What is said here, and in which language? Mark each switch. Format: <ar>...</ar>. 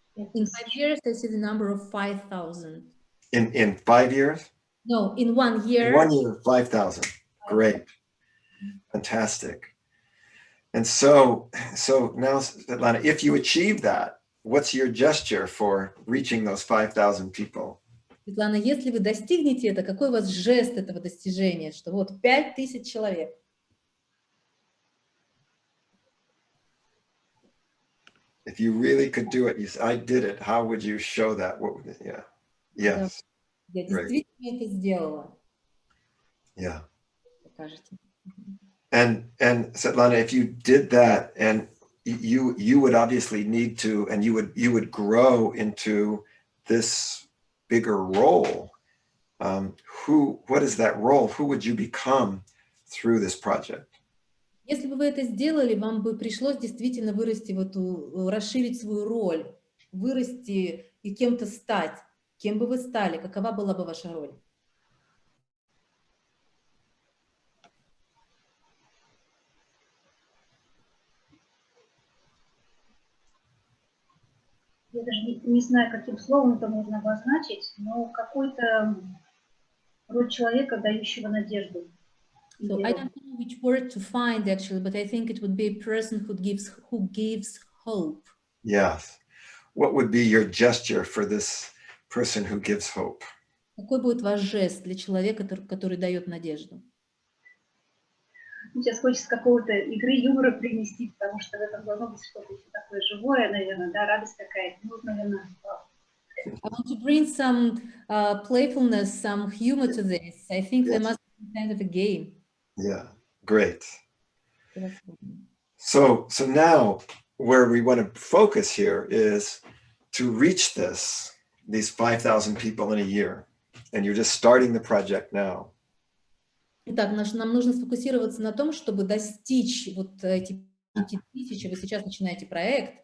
<en>In 5 years, I see the number of 5,000. In 5 years? No, in 1 year. In 1 year, 5,000. Great. Fantastic. And so now, Svetlana, if you achieve that, what's your gesture for reaching those 5,000 people?</en> <ru>Светлана, если вы достигнете это, какой у вас жест этого достижения, что вот 5000 человек?</ru> <en>If you really could do it, you say, I did it. How would you show that? What would it? Yeah. Yes.</en> <ru>Я</ru> <en>Great.</en> <ru>действительно это сделала,</ru> <en>Yeah.</en> <ru>покажете.</ru> <en>And Svetlana, if you did that, and you would obviously need to, and you would grow into this bigger role. What is that role? Who would you become through this project?</en> <ru>Если бы вы это сделали, вам бы пришлось действительно вырасти в эту, расширить свою роль, вырасти и кем-то стать. Кем бы вы стали? Какова была бы ваша роль? Я даже не знаю, каким словом это можно обозначить, но какой-то род человека, дающего надежду.</ru> <en>So I don't know which word to find actually, but I think it would be a person who gives hope. Yes. What would be your gesture for this person who gives hope?</en> <ru>Какой будет ваш жест для человека, который дает надежду? Сейчас хочется какого-то игры юмора принести, потому что в этом должно быть что-то еще такое живое, наверное, да, радость какая-то. Ну, наверное,</ru> <en>I want to bring some playfulness, some humor to this. I think there must be kind of a game. Yeah, great. So now where we want to focus here is to reach these 5,000 people in a year. And you're just starting the project now.</en> <ru>Итак, нам нужно сфокусироваться на том, чтобы достичь вот эти 5000, вы сейчас начинаете проект.</ru>